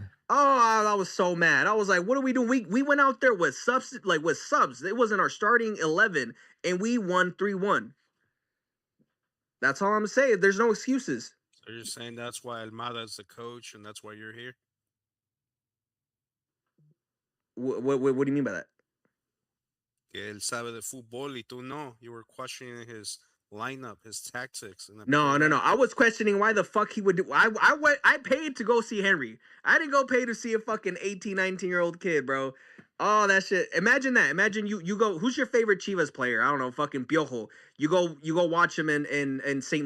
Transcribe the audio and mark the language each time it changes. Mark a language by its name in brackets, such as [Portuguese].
[English] Oh, I was so mad. I was like, what are we doing? We went out there with subs. It wasn't our starting 11, and we won 3-1. That's all I'm saying. There's no excuses. So you're saying that's why Almada is the coach, and that's why you're here? What do you mean by that? [Spanish] Que él sabe de fútbol y tú no. [English] You were questioning his lineup, his tactics. No. I was questioning why the fuck he would do. I paid to go see Henry. I didn't go pay to see a fucking 18, 19-year-old kid, bro. Oh, that shit. Imagine that. Imagine you go. Who's your favorite Chivas player? I don't know. Fucking Piojo. You go watch him in St.